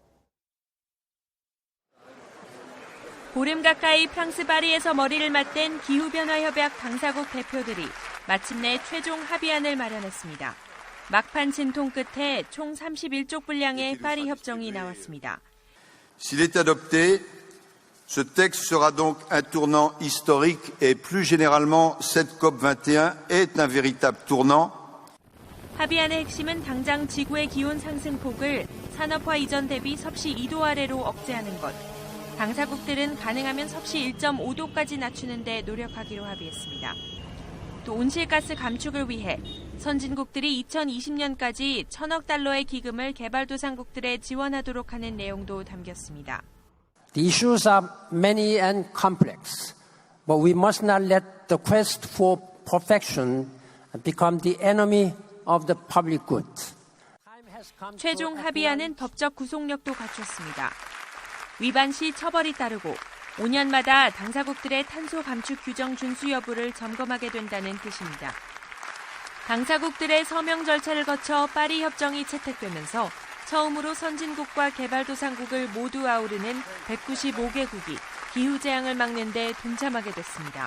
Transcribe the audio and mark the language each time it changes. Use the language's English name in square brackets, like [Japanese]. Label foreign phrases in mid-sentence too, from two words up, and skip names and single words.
[Korean] 보름 가까이 프랑스 파리에서 머리를 맞댄 기후변화협약 당사국 대표들이 마침내 최종 합의안을 마련했습니다. 막판 진통 끝에 총 31쪽 분량의 파리 협정이 나왔습니다. [French] S'il est adopté, ce texte sera donc un tournant historique et plus généralement cette COP21 est un véritable tournant. [Korean] 합의안의 핵심은 당장 지구의 기온 상승폭을 산업화 이전 대비 섭씨 2도 아래로 억제하는 것. 당사국들은 가능하면 섭씨 1.5도까지 낮추는 데 노력하기로 합의했습니다. 또 온실가스 감축을 위해 선진국들이 2020년까지 1,000억 달러의 기금을 개발도상국들에 지원하도록 하는 내용도 담겼습니다. [English] The issues are many and complex, but we must not let the quest for perfection become the enemy of the public good. [Korean] 최종 합의안은 법적 구속력도 갖췄습니다. 위반 시 처벌이 따르고 5년마다 당사국들의 탄소 감축 규정 준수 여부를 점검하게 된다는 뜻입니다. 당사국들의 서명 절차를 거쳐 파리 협정이 채택되면서 처음으로 선진국과 개발도상국을 모두 아우르는 195개국이 기후재앙을 막는 데 동참하게 됐습니다.